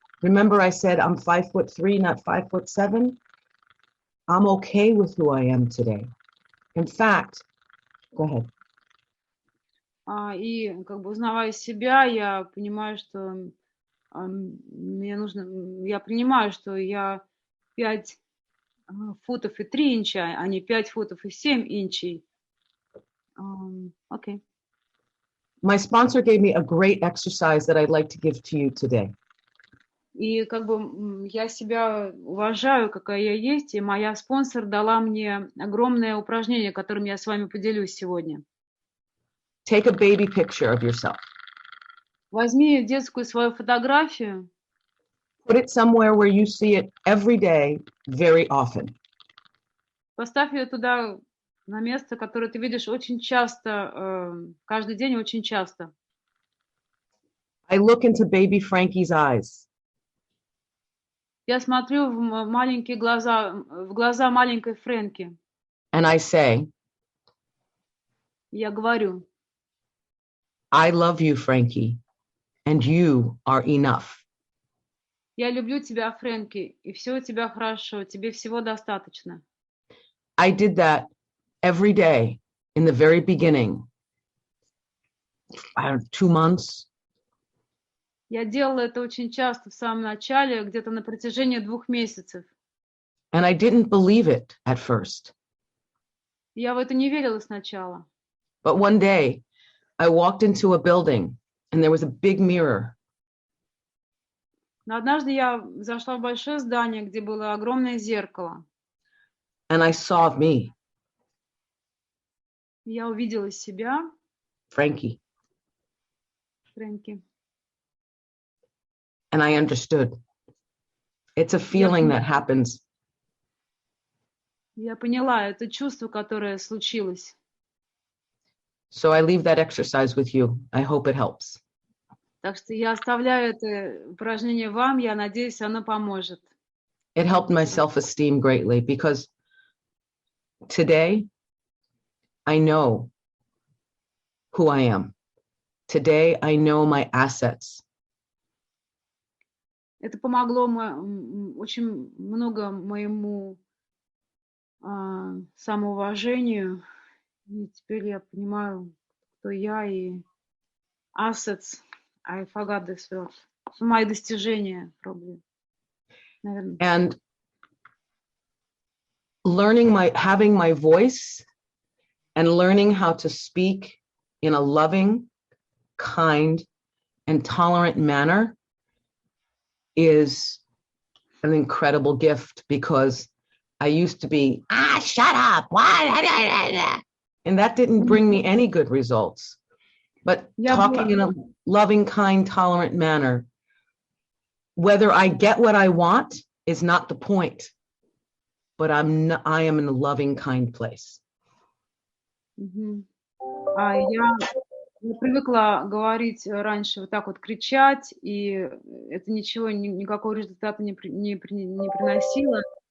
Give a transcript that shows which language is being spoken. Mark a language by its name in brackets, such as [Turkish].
[English] Remember I said I'm 5'3", not 5'7"? I'm okay with who I am today. In fact, go ahead. [Russian] И узнавая себя, я понимаю, что я принимаю, что я 5 футов и 3 инча, а не 5 футов и 7 инчей. Окей. [English] my sponsor gave me a great exercise that I'd like to give to you today. [Russian] И как бы я себя уважаю, какая я есть, и моя спонсор дала мне огромное упражнение, которым я с вами поделюсь сегодня. [English] Take a baby picture of yourself. [Russian] Возьми детскую свою фотографию, [English] Put it somewhere where you see it every day, very often. [Russian] поставь ее туда, на место, которое ты видишь очень часто, каждый день очень часто. [English] I look into baby Frankie's eyes. [Russian] Я смотрю в маленькие глаза, в глаза маленькой Фрэнки. [English] And I say, [Russian] Я говорю, [English] I love you, Frankie, and you are enough. [Russian] я люблю тебя, Фрэнки, и все у тебя хорошо, тебе всего достаточно. [English] I did that every day in the very beginning. I don't know, 2 months. [Russian] Я делала это очень часто в самом начале, где-то на протяжении 2 месяцев. [English] And I didn't believe it at first. [Russian] Я в это не верила сначала. [English] But one day I walked into a building and there was a big mirror. [Russian] Но однажды я зашла в большое здание, где было огромное зеркало. [English] And I saw me, [Russian] Я увидела себя, [English] Frankie, [Russian] Фрэнки. [English] and I understood. It's a feeling that happens. [Russian] Я поняла это чувство, которое случилось. [English] So I leave that exercise with you. I hope it helps. [Russian] Так что я оставляю это упражнение вам, я надеюсь, оно поможет. [English] It helped my self-esteem greatly because today I know who I am. Today I know my assets. [Russian] Это помогло очень много моему самоуважению. И теперь я понимаю, кто я, и [English] assets. I forgot this word. [Russian] Мои достижения, [English] probably. [Russian] Наверное. [English] And having my voice and learning how to speak in a loving, kind, and tolerant manner is an incredible gift because I used to be, shut up. And that didn't bring me any good results. But talking in a loving, kind, tolerant manner, whether I get what I want is not the point, but I am in a loving, kind place. [Russian] Я привыкла говорить раньше вот так вот кричать, и это ничего, никакого результата не приносило.